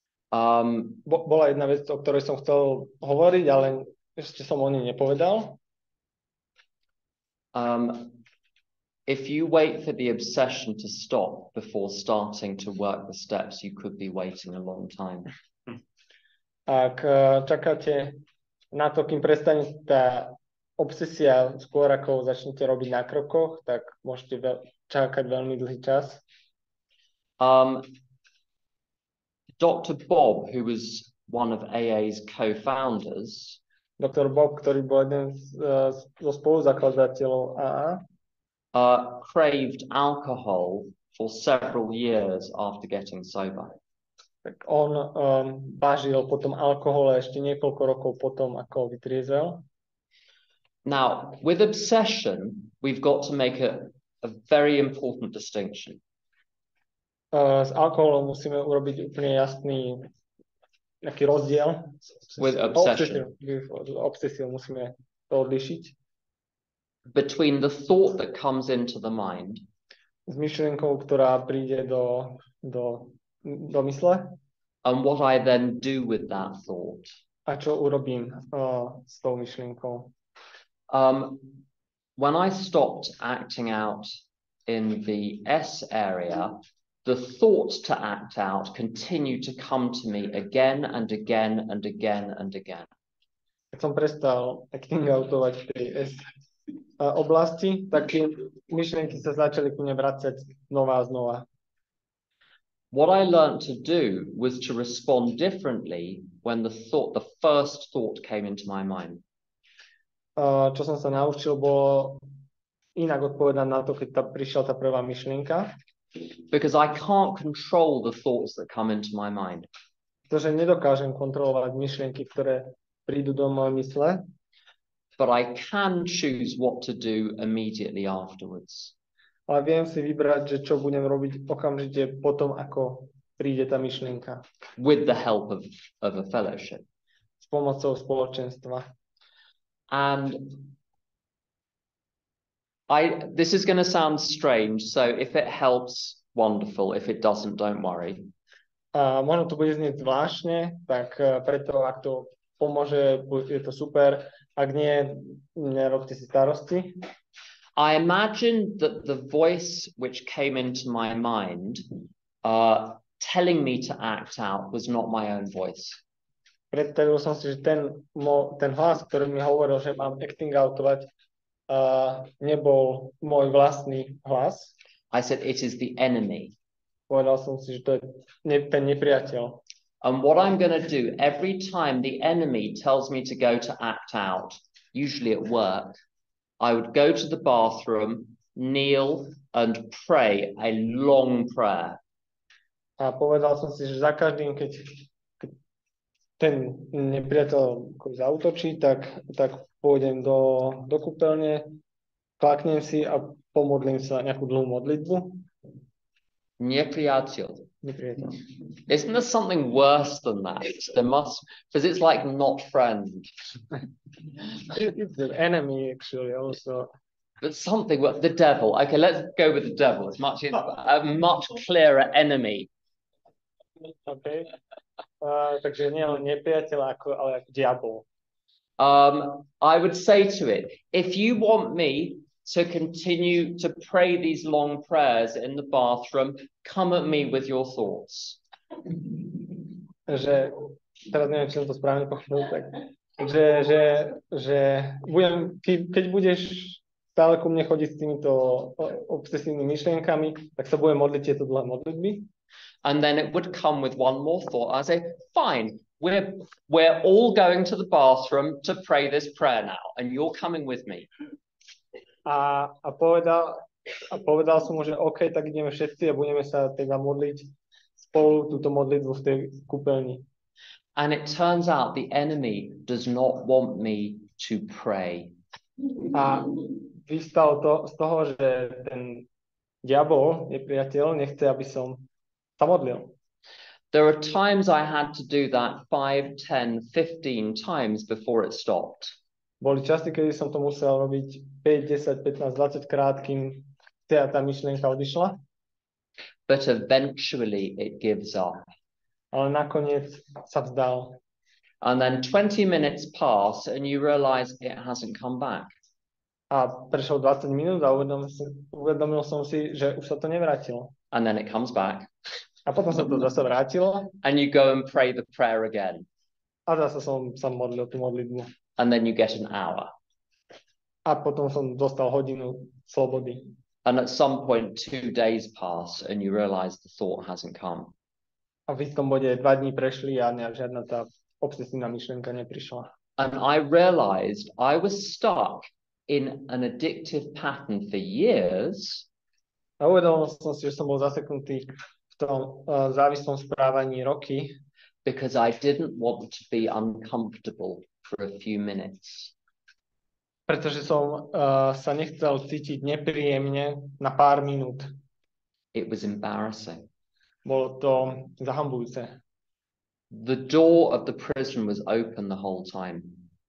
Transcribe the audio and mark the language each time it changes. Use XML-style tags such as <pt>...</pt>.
<sk>Bola jedna vec, o ktorej som chcel hovoriť, ale ešte som o nej nepovedal.</sk> <en>If you wait for the obsession to stop before starting to work the steps, you could be waiting a long time.</en> <sk>Ak čakáte na to, kým prestane tá obsesia skôr ako začnete robiť na krokoch, tak môžete čakať veľmi dlhý čas.</sk> <en>Dr. Bob, who was one of AA's co-founders,</en> <sk>Dr. Bob, ktorý bol jeden zo spoluzakladateľov AA,</sk> <en>craved alcohol for several years after getting sober.</en> <sk>Tak on vážil potom alkohole ešte niekoľko rokov potom, ako vytriezel.</sk> <en>Now, with obsession, we've got to make a very important distinction.</en> <sk>S alkoholom musíme urobiť úplne jasný nejaký rozdiel.</sk> <en>With obsession.</en> <sk>Obsesiu musíme to odlišiť.</sk> <en>Between the thought that comes into the mind.</en> <sk>S myšlienkou, ktorá príde do mysle.</sk> <en>And what I then do with that thought.</en> <sk>A čo urobím s tou myšlienkou?</sk> <en>When I stopped acting out in the S area, the thoughts to act out continue to come to me again and again and again and again.</en> <sk>Keď som prestal acting outovať v tej S oblasti, tak tie myšlienky sa začali ku mne vracať znova a znova.</sk> <en>what I learned to do was to respond differently when the first thought came into my mind.</en> <sk>Čo som sa naučil, bolo inak odpovedať na to, keď prišla tá prvá myšlienka.</sk> <en>Because I can't control the thoughts that come into my mind.</en> <sk>Pretože nedokážem kontrolovať myšlienky, ktoré prídu do mojej mysle.</sk> <en>But I can choose what to do immediately afterwards.</en> <sk>Ale viem si vybrať, že čo budem robiť okamžite potom, ako príde tá myšlienka.</sk> <en>With the help of a fellowship.</en> <sk>S pomocou spoločenstva.</sk> <en>And this is going to sound strange, so if it helps, wonderful. If it doesn't, don't worry.</en> <sk>Možno to bude znieť zvláštne, tak preto, ak to pomôže, je to super. Ak nie, nerobte si starosti.</sk> <en>I imagined that the voice which came into my mind telling me to act out was not my own voice.</en> <sk>Predstavil som si, že ten hlas, ktorý mi hovoril, že mám acting outovať, nebol môj vlastný hlas.</sk> <en>I said, it is the enemy.</en> <sk>Povedal som si, že to je ten nepriateľ.</sk> <en>And what I'm going to do every time the enemy tells me to go to act out, usually at work, I would go to the bathroom, kneel and pray a long prayer.</en> <sk>A povedal som si, že za každým, keď ten nepriateľ zautočí, tak pôjdem do kúpeľne, klaknem si a pomodlím sa nejakú dlhú modlitbu. Nepriateľ. Nepriateľ.</sk> <en>Isn't there something worse than that? There must, because it's like not friend. It's the enemy actually also. But something, the devil. Okay, let's go with the devil. It's a much clearer enemy. Okay.</en> <sk>Takže nie len nepriateľ, ale ako diabol.</sk> <en>I would say to it, if you want me to continue to pray these long prayers in the bathroom, come at me with your thoughts.</en> <sk>Že, teraz neviem, či som to správne pochopil, tak, že budem, keď budeš stále ku mne chodiť s týmito obsesívnymi myšlienkami, tak sa budem modliť tieto dlhé modlitby.</sk> <en>And then it would come with one more thought. I say, fine, we're all going to the bathroom to pray this prayer now, and you're coming with me.</en> <sk>A povedal som mu, že OK, tak ideme všetci a budeme sa teda modliť spolu túto modlitbu v tej kúpeľni.</sk> <en>And it turns out the enemy does not want me to pray.</en> <sk>A vystalo to z toho, že ten diabol, nepriateľ, nechce, aby som sa modlil.</sk> <en>There are times I had to do that 5, 10, 15 times before it stopped.</en> <sk>Boli časy, kedy som to musel robiť 5, 10, 15, 20 krát, kým tá myšlienka odišla.</sk> <en>But eventually it gives up.</en> <sk>Ale nakoniec sa vzdal.</sk> <en>And then 20 minutes pass and you realize it hasn't come back.</en> <sk>A prešlo 20 minút a uvedomil som si, že už sa to nevrátilo.</sk> <en>And then it comes back.</en> <sk>A potom sa to zase vrátilo.</sk> <en>And you go and pray the prayer again.</en> <sk>A zase som sa modlil tú modlitbu.</sk> <en>And then you get an hour.</en> <sk>A potom som dostal hodinu slobody.</sk> <en>And at some point 2 days pass and you realize the thought hasn't come.</en> <sk>A v istom bode 2 dní prešli a žiadna tá obsesívna myšlienka neprišla.</sk> <en>And I realized I was stuck in an addictive pattern for years.</en> <sk>A uvedomil som si, že som bol zaseknutý v tom závislom správaní roky.</sk> <en>Because I didn't want to be uncomfortable for a few minutes.</en> <sk>Pretože som sa nechcel cítiť nepríjemne na pár minút.</sk> <en>It was embarrassing.</en> <sk>Bolo to zahambujúce.</sk> <en>The door of the prison was open the whole time.</en>